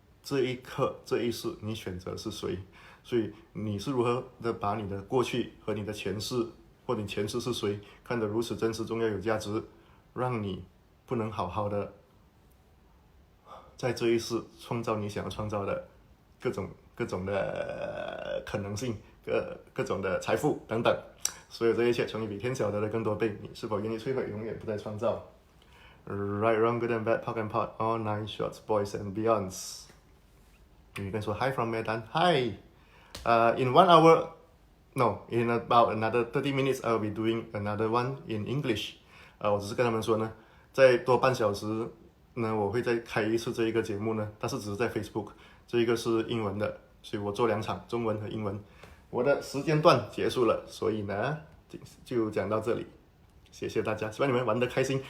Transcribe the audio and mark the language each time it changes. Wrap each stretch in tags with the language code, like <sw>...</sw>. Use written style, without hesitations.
<zh>这一刻这一世你选择是谁，所以你是如何的把你的过去和你的前世，或你前世是谁看得如此真实、重要、有价值，让你不能好好的在这一世创造你想要创造的各种的可能性，各种的财富等等。所有这一切，从你比天晓得的更多倍，你是否愿意摧毁，永远不再创造？</zh> <en>Right, wrong, good and bad, POC and POD, all 9 shorts, boys and beyonds. 你跟说 Hi from Medan. Hi. In 1 hour, no, in about another 30 minutes, I will be doing another one in English.</en> <zh>我只是跟他们说呢，再多半小时呢，我会再开一次这一个节目呢，但是只是在 Facebook， 这一个是英文的，所以我做2场，中文和英文。我的时间段结束了，所以呢就讲到这里，谢谢大家，希望你们玩得开心。</zh>